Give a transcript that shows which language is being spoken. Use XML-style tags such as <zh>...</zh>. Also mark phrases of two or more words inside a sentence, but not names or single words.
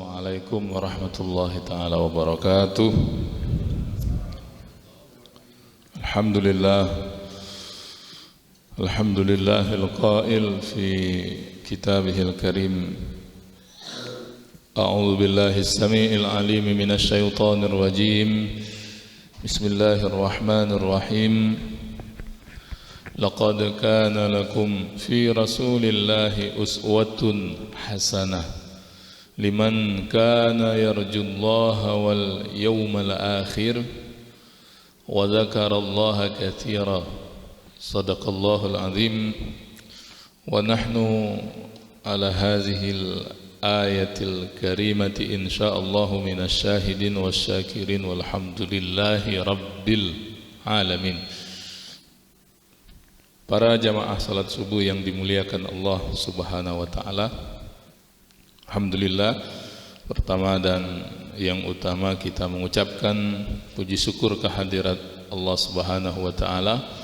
<ar>السلام عليكم ورحمة الله تعالى وبركاته. الحمد لله القائل في كتابه الكريم. أعوذ بالله السميع العليم من الشيطان الرجيم. بسم الله الرحمن الرحيم لقد كان لكم في رسول الله أسوة حسنة لمن كان يرجو الله واليوم الآخر وذكر الله كثيرا. صدق الله العظيم ونحن على هذه الآية الكريمة إن شاء الله من الشاهدين والشاكرين والحمد لله رب العالمين.</ar> <id>Para jamaah salat subuh yang dimuliakan</id> <ar>الله سبحانه وتعالى,</ar> <id>alhamdulillah, pertama dan yang utama kita mengucapkan puji syukur kehadirat</id> <ar>الله سبحانه وتعالى.</ar>